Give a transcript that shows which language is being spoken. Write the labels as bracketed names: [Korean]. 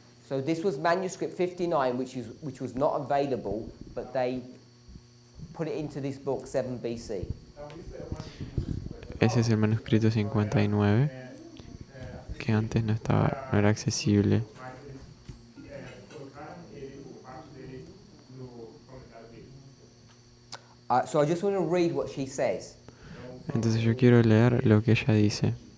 [English] So this was manuscript 59, which was not available, but they put it into this book 7 BC. [Spanish] Ese es el manuscrito 59 que antes no era accesible. [Portuguese] colocaram ele, parte dele, no comentário dele. [English] So I just want to read what she says. [Spanish] Entonces yo quiero leer lo que ella dice.